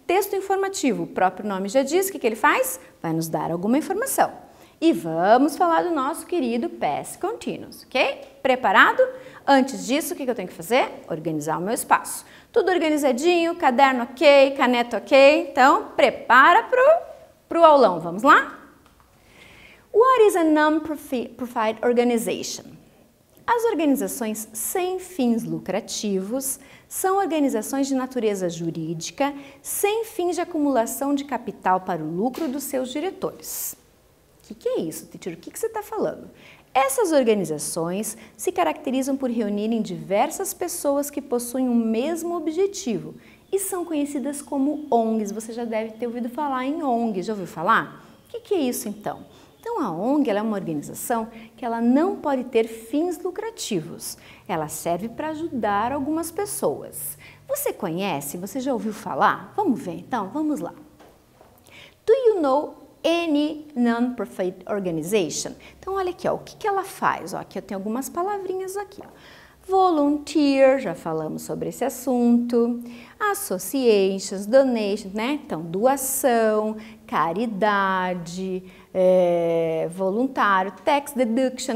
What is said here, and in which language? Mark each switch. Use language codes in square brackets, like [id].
[pt] Texto informativo, o próprio nome já diz, o que ele faz? Vai nos dar alguma informação. E vamos falar do nosso querido Past Continuous, ok? Preparado? Antes disso, o que eu tenho que fazer? Organizar o meu espaço. Tudo organizadinho, caderno ok, caneta ok. Então, prepara pro aulão, vamos lá? [en] What is a non-profit organization? [pt] As organizações sem fins lucrativos são organizações de natureza jurídica sem fins de acumulação de capital para o lucro dos seus diretores. O que é isso, teacher? O que você está falando? Essas organizações se caracterizam por reunirem diversas pessoas que possuem o mesmo objetivo e são conhecidas como ONGs. Você já deve ter ouvido falar em ONG. Já ouviu falar? O que é isso então? Então, a ONG ela é uma organização que ela não pode ter fins lucrativos. Ela serve para ajudar algumas pessoas. Você conhece? Você já ouviu falar? Vamos ver então? Vamos lá. [en] Do you know any non-profit organization? [pt] Então, olha aqui, ó, o que ela faz? Ó, aqui eu tenho algumas palavrinhas aqui. Ó. Volunteer, já falamos sobre esse assunto. Associations, donations, né? Então, doação, caridade, voluntário, tax deduction.